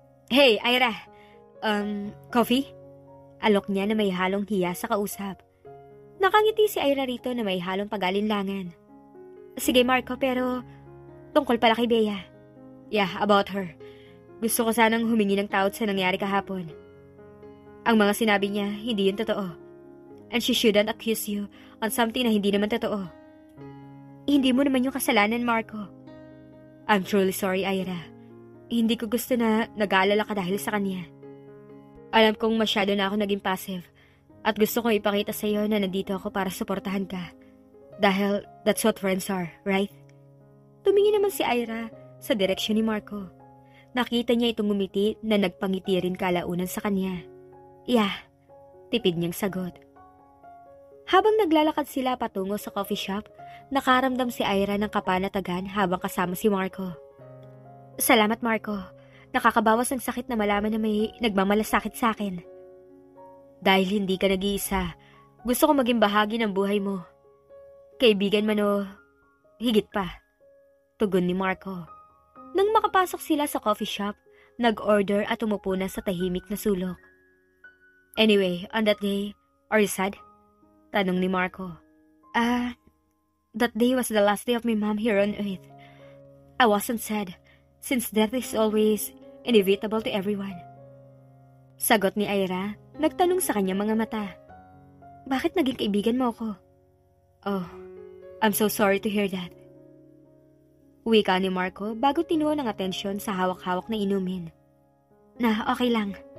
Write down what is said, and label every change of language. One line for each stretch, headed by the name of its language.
English: Hey, Ira! Coffee?
Filipino: Alok niya na may halong hiya sa kausap. Nakangiti si Ira rito na may halong pag-alinlangan. Sige Marco, pero tungkol pala kay Bea.
English: Yeah, about her.
Filipino: Gusto ko sanang humingi ng tawad sa nangyari kahapon. Ang mga sinabi niya, hindi yun totoo.
English: And she shouldn't accuse you on something
Filipino: na hindi naman totoo. Hindi mo naman yung kasalanan, Marco.
English: I'm truly sorry, Ira.
Filipino: Hindi ko gusto na nag-aalala ka dahil sa kanya. Alam kong masyado na ako naging passive at gusto kong ipakita sa iyo na nandito ako para suportahan ka.
English: Dahil that's what friends are, right?
Filipino: Tumingin naman si Ira sa direksyon ni Marco. Nakita niya itong ngumiti na nagpangiti rin kalaunan sa kanya. Yeah, tipid niyang sagot. Habang naglalakad sila patungo sa coffee shop, nakaramdam si Ira ng kapanatagan habang kasama si Marco. Salamat, Marco. Nakakabawas ng sakit na malaman na may nagmamalasakit sa akin. Dahil hindi ka nag-iisa, gusto ko maging bahagi ng buhay mo. Kaibigan man o higit pa. Tugon ni Marco. Nang makapasok sila sa coffee shop, nag-order at umupo na sa tahimik na sulok.
English: Anyway, on that day, are you sad?
Filipino: Tanong ni Marco.
English: That day was the last day of my mom here on earth. I wasn't sad, since death is always inevitable to everyone.
Filipino: Sagot ni Ira, nagtanong sa kanya mga mata. Bakit naging kaibigan mo ako? Oh,
English: I'm so sorry to hear that.
Filipino: Wika ni Marco bago tinuon ng atensyon sa hawak-hawak na inumin. Na, okay lang.